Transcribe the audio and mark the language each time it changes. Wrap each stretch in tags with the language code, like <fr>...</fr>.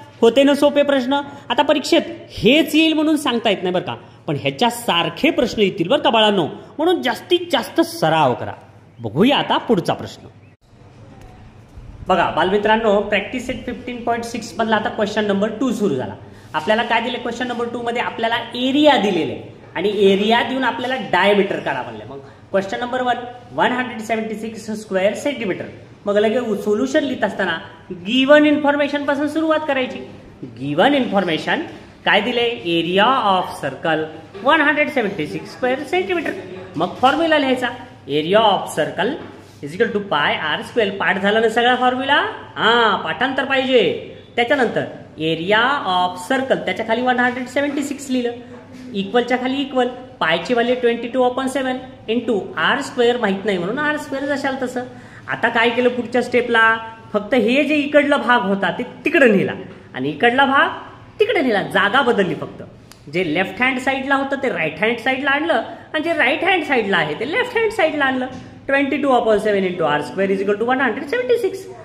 <mr>होते ना सोपे प्रश्न? आता परीक्षेत हेच येईल म्हणून सांगता येत नाही बरं का, पण ह्याच्या सारखे प्रश्न येतील बरं का बाळांनो, म्हणून जास्तीत जास्त सराव करा. बघूया आता पुढचा प्रश्न. बघा बालमित्रांनो, प्रॅक्टिस सेट 15.6 मधला आता क्वेश्चन नंबर 2 सुरू झाला. आपल्याला काय दिले? क्वेश्चन नंबर 2 मध्ये आपल्याला एरिया दिलेले आणि एरिया देऊन आपल्याला डायमीटर काढा म्हणले. मग क्वेश्चन नंबर 1 176 स्क्वेअर सेंटीमीटर. मग लगेच सोल्युशन लिहित असताना गिवन इन्फॉर्मेशन पासून सुरुवात करायची. गिवन इन्फॉर्मेशन काय दिले?</mr> <en>Area of circle 176 square centimetre.</en> <mr>मग फॉर्म्युला लिहायचा</mr> <en>Area of circle is equal to pi r square.</en> <mr>पाठ झाला ना सगळा फॉर्म्युला? पाठांतर पाहिजे. त्याच्यानंतर एरिया ऑफ सर्कल त्याच्या खाली 176 लिहिलं, इक्वलच्या खाली equal, पायची value 22/7 into R square माहित नाही म्हणून आर स्क्वेअर जशाल तसं. आता काय केलं पुढच्या स्टेपला? फक्त हे जे इकडला भाग होता ते तिकडे नेला आणि इकडला भाग तिकडे नेला. जागा बदलली फक्त. जे लेफ्ट हँड साईडला होतं ते राईट हँड साईडला आणलं आणि जे राईट हँड साईडला आहे ते लेफ्ट हँड साईडला आणलं.</mr> <en>22/7 into r square is equal to 176.</en>